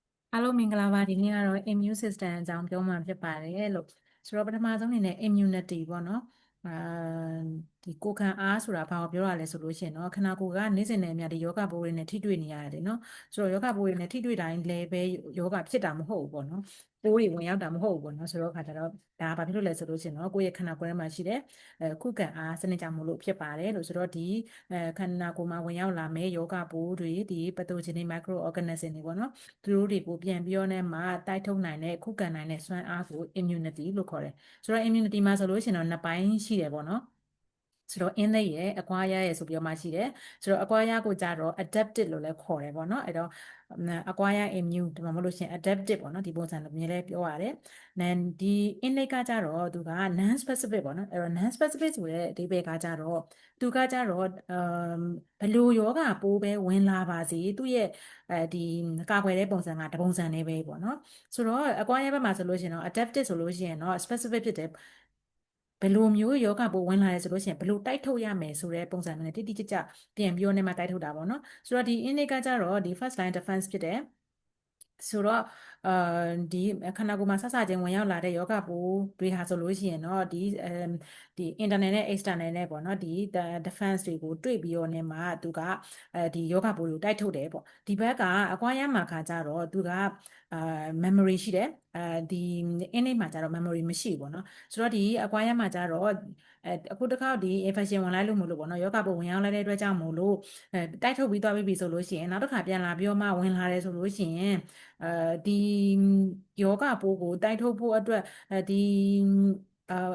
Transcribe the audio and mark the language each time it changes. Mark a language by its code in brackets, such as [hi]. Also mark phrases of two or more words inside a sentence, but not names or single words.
[my] အားလုံးမင်္ဂလာပါဒီနေ့ကတော့ [en] immune system [my] အကြောင်းပြောမှာဖြစ်ပါတယ်လို့ဆိုတော့ပထမဆုံးအနေနဲ့ immunity ပေါ့နော်ဒီကိုယ်ခံအားဆိုတာဘာကိုပြောရလဲဆိုလို့ရှိရင်တော့ခန္ဓာကိုယ်ကနေ့စဉ်နဲ့အမျှဒီယောဂပိုးတွေနဲ့ထိတွေ့နေရတယ်နော်ဆိုတော့ယောဂပိုးတွေနဲ့ထိတွေ့တိုင်းလည်းပဲယောဂဖြစ်တာမဟုတ်ဘူးပေါ့နော်ပိုးတွေဝင်ရောက်တာမဟုတ်ဘူးပေါ့နော်ဆိုတော့ခါကျတော့ဒါဘာဖြစ်လို့လဲဆိုလို့ရှိရင်တော့ကိုယ့်ရဲ့ခန္ဓာကိုယ်ထဲမှာရှိတဲ့ခုခံအားစနစ်ကြောင့်မို့လို့ဖြစ်ပါတယ်လို့ဆိုတော့ဒီခန္ဓာကိုယ်မှာဝင် ရောက်လာမဲ့ယောဂပိုးတွေဒီ [en] pathogenic microorganism [my] တွေပေါ့နော်သူတို့တွေကိုပြန်ပြီးတော့နဲ့မှတိုက်ထုတ်နိုင်တဲ့ခုခံနိုင်တဲ့စွမ်းအားကို immunity လို့ခေါ်တယ်ဆိုတော့ immunity မှာဆိုလို့ရှိရင်တော့နှစ်ပိုင်းရှိတယ်ပေါ့နော်ဆိုတော့ innate ရဲ့ acquired ရဲ့ဆိုပြီးတော့မှရှိတယ်ဆိုတော့ acquired ကိုကြတော့ adaptive လို့လည်းခေါ်တယ်ပေါ့နော်အဲ့တော့ [en] acquired immune [my] ဒီမှာမလို့ရှိရင် adaptive ပေါ့နော်ဒီပုံစံလိုမျိုးလည်းပြောရတယ်နန်ဒီ innate ကကြတော့သူက [en] non specific [my] ပေါ့နော်အဲ့တော့ [en] non specific [my] ဆိုတဲ့အဓိပ္ပာယ်ကကြတော့သူကကြတော့ဘယ်လိုယောဂပိုးပဲဝင်လာပါစေသူ့ရဲ့ဒီကာကွယ်တဲ့ပုံစံကတပုံစံနဲ့ပဲပေါ့နော်ဆို တော့ acquired ဘက်မှာဆိုလို့ရှိရင်တော့ adaptive ဆိုလို့ရှိရင်တော့ specific ဖြစ်တယ်ဘယ်လိုမျိုးယောဂပိုးဝင်လာတယ်ဆိုလို့ရှိရင်ဘယ်လိုတိုက်ထုတ်ရမယ်ဆိုတဲ့ပုံစံနဲ့တိတိကျကျပြန်ပြောနေမှတိုက်ထုတ်တာပေါ့နော်ဆို တော့ဒီ innate ကကြတော့ဒီ [en] first line defense [my] ဖြစ်တယ်ဆိုတော့ဒီခန္ဓာကိုယ်မှာဆဆချင်းဝင်ရောက်လာတဲ့ယောဂပိုးတွေဟာဆိုလို့ရှိရင်တော့ဒီ internal နဲ့ external နဲ့ပေါ့နော်ဒီ defense တွေကိုတွေ့ပြီးတော့နေမှာသူကဒီယောဂပိုးတွေကိုတိုက်ထုတ်တယ်ပေါ့ဒီဘက်ကအကွာရမှာခါကြတော့သူကmemory ရှိတယ်ဒီ innate မှာကြတော့ memory မရှိဘူးပေါ့နော်ဆိုတော့ဒီအကွာရမှာကြတော့အခုတစ်ခါဒီ infection ဝင်လိုက်လို့မလို့ပေါ့နော်ယောဂပိုးဝင်ရောက်လာတဲ့အတွက်ကြောင့်မို့လို့တိုက်ထုတ်ပြီးသွားပြီဆိုလို့ရှိရင်နောက်တစ်ခါပြန်လာပြီးတော့မှဝင်လာတယ်ဆိုလို့ရှိရင်ဒီယောဂပိုးကိုတိုက်ထုတ်ဖို့အတွက်ဒီအာ